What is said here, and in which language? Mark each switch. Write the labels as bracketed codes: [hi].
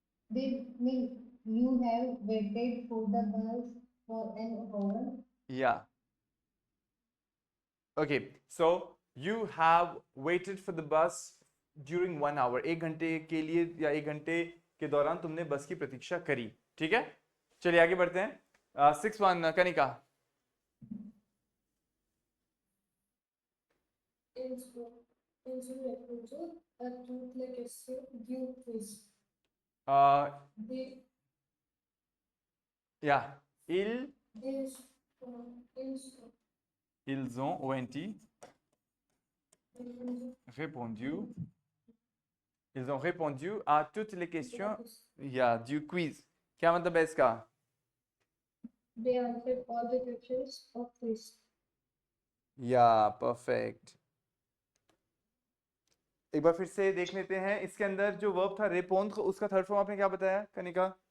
[en] They mean you have waited for the bus for an hour. Yeah. Okay, so you have waited for the bus during 1 hour. [hi] 1 घंटे के लिए या 1 घंटे के दौरान तुमने बस की प्रतीक्षा करी. ठीक है, चलिए आगे बढ़ते हैं। 6-1 Kanika. [fr] Ils ont répondu à toutes les questions du quiz. Des, या ils des, ils ont ils ont ONT répondu répondu ils ont répondu à toutes les questions या du quiz। [hi] क्या मतलब है इसका? [en] They answered all the questions of quiz. [hi] या perfect. एक बार फिर से देख लेते हैं, इसके अंदर जो वर्ब था répondre, उसका थर्ड फॉर्म आपने क्या बताया कनिका?